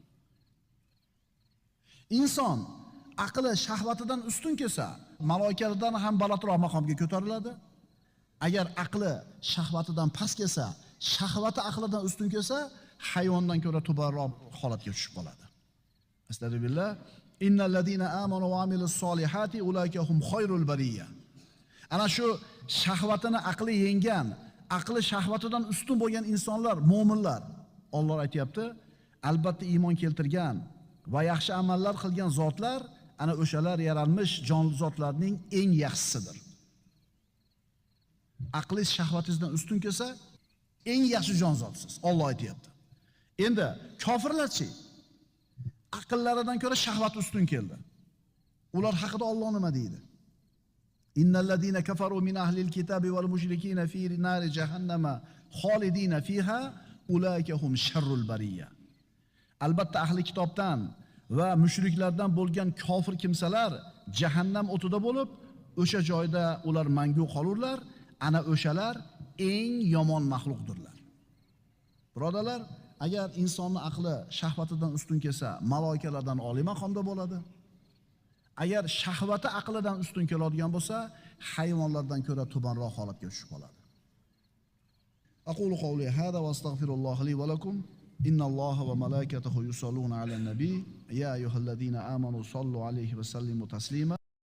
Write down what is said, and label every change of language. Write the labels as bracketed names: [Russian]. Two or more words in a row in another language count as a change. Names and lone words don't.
[Uzbek] Inson aqli shahvatidan ustun kelsa, maloikalardan ham balandroq maqomga ko'tariladi. Agar aqli shahvatidan past kelsa, shahvati aqlidan ustun kelsa, hayvondan ko'ra tubanroq holatga tushib qoladi. [Arabic] أستغفر الله. إن الذين آمنوا وعملوا الصالحات أولئك هم خير البرية. [Uzbek] Ana shu shahvatini aqli yengan, aqli shahvatidan ustun bo'lgan insonlar, mu'minlar. Alloh aytayapti, albatta iymon keltirgan va yaxshi amallar qilgan zotlar ana o'shalar yaralmish jonli zotlarning eng yaxshisidir. Aqli shahvatingizdan ustun kelsa, eng yaxshi jon zotsiz. Alloh aytayapti. Endi kofirlarchi? Aqllaridan ko'ra shahvat ustun keldi. Ular haqida Alloh nima deydi? [Arabic] إن الذين كفروا من أهل الكتاب والمشركين في نار جهنم خالدين فيها أولئك هم شر البرية. [Uzbek] Albatta ahli kitobdan va mushriklardan bo'lgan kofir kimsalar jahannam o'tida bo'lib, o'sha joyda ular mangu qolurlar. Ana o'shalar eng yomon maxluqdirlar. Birodarlar, agar insonning aqli shahvatidan ustun kelsa, maloikalardan oliy maqomda bo'ladi. Agar shahvati aqlidan ustun keladigan bo'lsa, hayvonlardan ko'ra tubanroq holatga tushib qoladi. [Arabic] أقول قولي هذا وأستغفر الله لي ولكم. إن الله وملائكته يصلون على النبي. يا أيها الذين آمنوا صلوا عليه وسلموا تسليما.